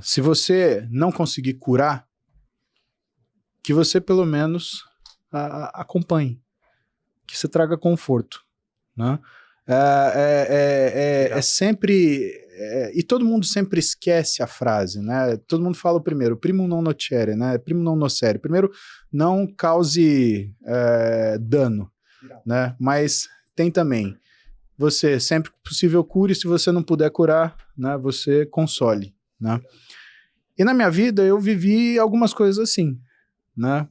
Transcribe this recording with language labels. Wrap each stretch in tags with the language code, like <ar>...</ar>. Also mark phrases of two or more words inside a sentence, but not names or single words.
<pt>Se você não conseguir curar, que você pelo menos acompanhe, que você traga conforto. Né? É sempre... e todo mundo sempre esquece a frase, né? Todo mundo fala o primeiro,</pt> <la>primum non nocere, né? Primum non nocere.</la> <pt>Primeiro, não cause dano, né? Mas tem também, você sempre que possível cure, se você não puder curar, né? Você console, né? E na minha vida eu vivi algumas coisas assim, né?</pt>